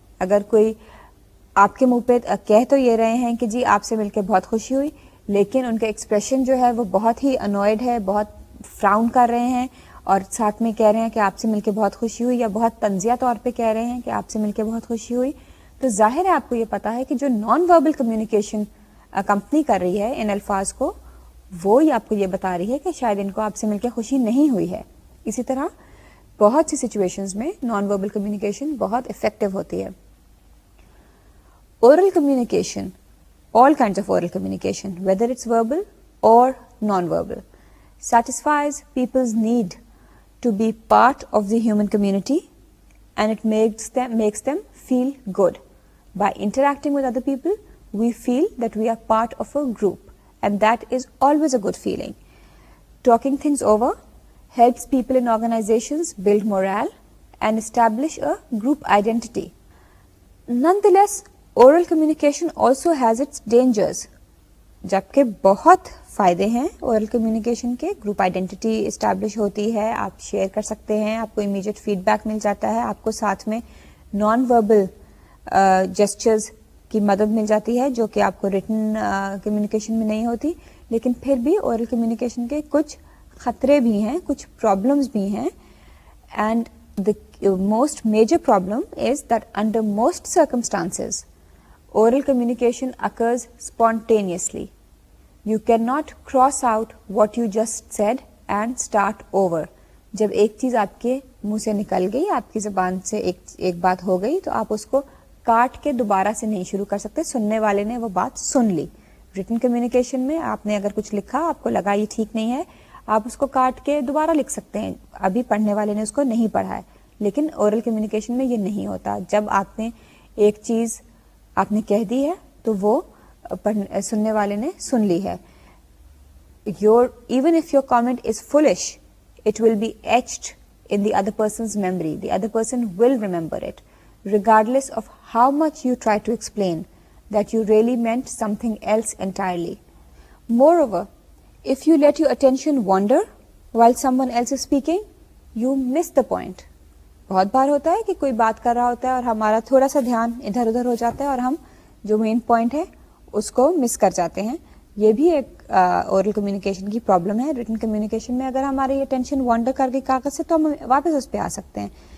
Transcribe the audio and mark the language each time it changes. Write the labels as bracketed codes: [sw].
[ur] اگر کوئی آپ کے منہ پہ کہہ تو یہ رہے ہیں کہ جی آپ سے مل کے بہت خوشی ہوئی، لیکن ان کا ایکسپریشن جو ہے وہ بہت ہی انوائڈ ہے، بہت فراؤن کر رہے ہیں اور ساتھ میں کہہ رہے ہیں کہ آپ سے مل کے بہت خوشی ہوئی، یا بہت طنزیہ طور پہ کہہ رہے ہیں کہ آپ سے مل کے بہت خوشی ہوئی، تو ظاہر ہے آپ کو یہ پتا ہے کہ جو نان وربل کمیونیکیشن کمپنی کر رہی ہے ان الفاظ کو، وہ آپ کو یہ بتا رہی ہے کہ شاید ان کو آپ سے مل کے خوشی نہیں ہوئی ہے. اسی طرح بہت سی سچویشنز میں نان وربل کمیونیکیشن بہت افیکٹو ہوتی ہے. [en] Oral communication, all kinds of oral communication, whether it's verbal or non-verbal, satisfies people's need to be part of the human community, and it makes them feel good. By interacting with other people, we feel that we are part of a group, and that is always a good feeling. Talking things over helps people in organizations build morale and establish a group identity. Nonetheless, oral communication also has its dangers. [ur] جبکہ بہت فائدے ہیں oral communication کے. Group identity establish ہوتی ہے، آپ share کر سکتے ہیں، آپ کو امیجیٹ فیڈ بیک مل جاتا ہے، آپ کو ساتھ میں نان وربل جیسچرز کی مدد مل جاتی ہے جو کہ آپ کو ریٹن کمیونیکیشن میں نہیں ہوتی. لیکن پھر بھی اورل کمیونیکیشن کے کچھ خطرے بھی ہیں، کچھ پرابلمس بھی ہیں. [en] And the most major problem is that under most circumstances oral communication occurs spontaneously. You cannot cross out what you just said and start over. [ur] جب ایک چیز آپ کے منہ سے نکل گئی، آپ کی زبان سے ایک بات ہو گئی، تو آپ اس کو کاٹ کے دوبارہ سے نہیں شروع کر سکتے. سننے والے نے وہ بات سن لی. ریٹن کمیونیکیشن میں آپ نے اگر کچھ لکھا، آپ کو لگا یہ ٹھیک نہیں ہے، آپ اس کو کاٹ کے دوبارہ لکھ سکتے ہیں، ابھی پڑھنے والے نے اس کو نہیں پڑھا ہے. لیکن اورل کمیونیکیشن میں یہ نہیں ہوتا. جب آپ نے ایک چیز آپ نے کہہ دی ہے تو وہ سننے والے نے سن لی ہے. [en] Even if your comment is foolish, it will be etched in the other person's memory. The other person will remember it, regardless of how much you try to explain that you really meant something else entirely. Moreover, if you let your attention wander while someone else is speaking, you miss the point. [ur] بہت بار ہوتا ہے کہ کوئی بات کر رہا ہوتا ہے اور ہمارا تھوڑا سا دھیان ادھر ادھر ہو جاتا ہے اور ہم جو مین پوائنٹ ہے اس کو مس کر جاتے ہیں. یہ بھی ایک اورل کمیونیکیشن کی پرابلم ہے. ریٹن کمیونیکیشن میں اگر ہماری اٹینشن وانڈر کر گئی کاغذ سے تو ہم واپس اس پہ آ سکتے ہیں.